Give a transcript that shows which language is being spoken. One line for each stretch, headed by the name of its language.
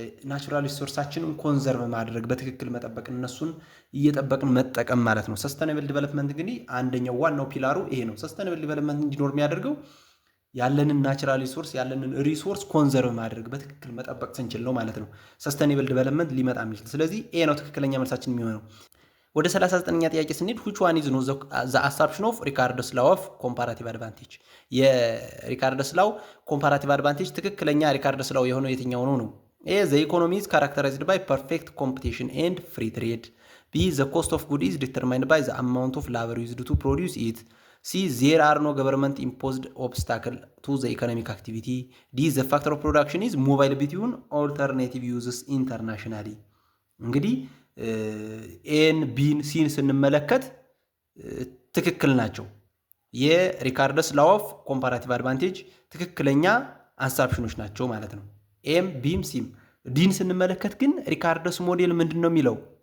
Amharic: ናቹራል ሪሶርሳችንን ኮንዘርቭ ማድረግ፣ በትክክል መጠበቅ፣ እነሱን እየጠበቅን መጠቀም ማለት ነው። ሰስተኔብል ዲቨሎፕመንት እንግዲህ አንደኛው ዋናው ፒላሩ ይሄ ነው። ሰስተኔብል ዲቨሎፕመንት እንዲኖር የሚያደርገው ያለንን ናቹራል ሪሶርስ ያለንን ሪሶርስ ኮንዘርቭ ማድረግ በትክክል መጠበቅ ስንችል ነው ማለት ነው ሰስተኔብል ዲቨሎፕመንት ሊመጣ የሚችል። ስለዚህ ኤ ነው ትክክለኛ መልሳችን የሚሆነው። ወደ 39ኛ ጥያቄ ስንሄድ
English: which one is not the assumption of Ricardo's law of comparative advantage?
Amharic: የሪካርዶስ ላው ኮምፓራቲቭ አድቫንቴጅ ትክክለኛ ሪካርዶስ ላው የሆነው የትኛው ነው ነው?
English: ኤ the economy is characterized by perfect competition and free trade, b the cost of good is determined by the amount of labor used to produce it, c there are no government imposed obstacle to the economic activity, d the factor of production is mobile between alternative uses internationally.
Amharic: እንግዲህ ኤን ቢን ሲን ስንመለከት ትክክል ናቸው። የሪካርዶስ ላው ኦፍ ኮምፓራቲቭ አድቫንቴጅ ትክክለኛ አሳፕሽኖች ናቸው ማለት ነው። ኤም ቢም ሲም። ዲን ስንመለከት ግን ሪካርዶስ ሞዴል ምንድን ነው የሚለው?